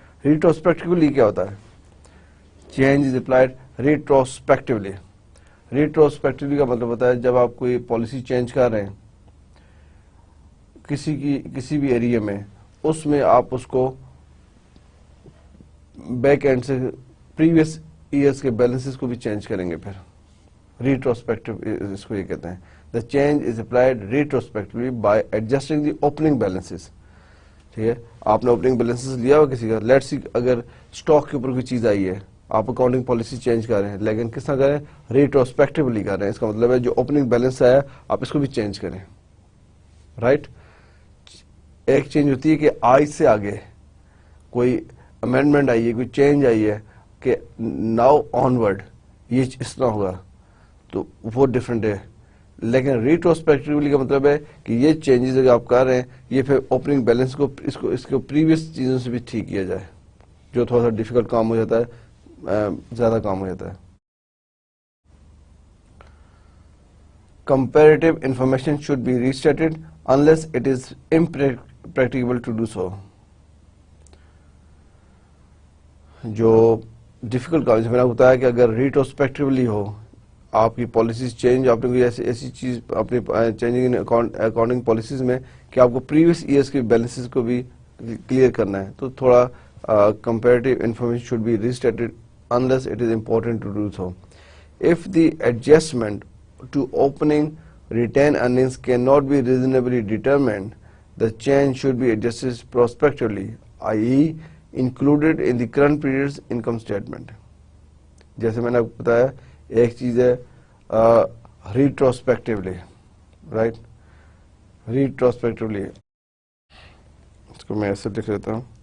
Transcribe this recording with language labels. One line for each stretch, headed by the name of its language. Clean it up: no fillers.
English: Retrospectively
Urdu: کیا ہوتا ہے؟
English: Change is applied retrospectively.
Urdu: Retrospectively کا مطلب ہوتا ہے جب آپ کوئی پالیسی چینج کر رہے ہیں کسی بھی ایریا میں, اس میں آپ اس کو بیک اینڈ سے پریویس ایئرس کے بیلنسز کو بھی چینج کریں گے. پھر ریٹروسپیکٹو اس کو یہ کہتے ہیں.
English: The change is applied retrospectively by adjusting the opening balances.
Urdu: ٹھیک ہے, آپ نے اوپننگ بیلنسز لیا ہوا کسی کا,
English: let's see
Urdu: اگر اسٹاک کے اوپر کوئی چیز آئی ہے, آپ اکاؤنٹنگ پالیسی چینج کر رہے ہیں لیکن کس طرح کریں؟ ریٹروسپیکٹولی کر رہے ہیں. اس کا مطلب ہے جو اوپننگ بیلنس آیا آپ اس کو بھی چینج کریں. رائٹ. ایک چینج ہوتی ہے کہ آج سے آگے کوئی امینڈمنٹ آئی ہے, کوئی چینج آئی ہے کہ ناؤ آنورڈ یہ اس طرح ہوگا, تو وہ ڈفرینٹ ہے. لیکن ریٹروسپیکٹولی کا مطلب ہے کہ یہ چینجز اگر آپ کر رہے ہیں یہ پھر اوپننگ بیلنس کو اس کو پریویس چیزوں سے بھی ٹھیک کیا جائے, جو تھوڑا سا ڈیفیکلٹ کام ہو جاتا ہے, زیادہ کام ہو جاتا ہے.
English: Comparative information should be restated unless it is impracticable to do so.
Urdu: جو ڈیفیکلٹ کام, میں نے بتایا کہ اگر ریٹروسپیکٹولی ہو آپ کی پالیسیز چینج, آپ نے کوئی ایسی چیز اپنی چینجنگ ان اکاؤنٹنگ پالیسیز میں کہ آپ کو پریویس ایئرس کے بیلنسز کو بھی کلیئر کرنا ہے تو تھوڑا
English: comparative information should be restated unless it is important to do so. If the adjustment to opening retained earnings cannot be reasonably determined, the change should be adjusted prospectively, i.e. included in the current period's income statement.
Urdu: جیسے میں نے آپ کو بتایا ایک چیز ہے retrospectively, right?
English: Retrospectively.
Urdu: اس کو میں ایسے لکھ لیتا ہوں.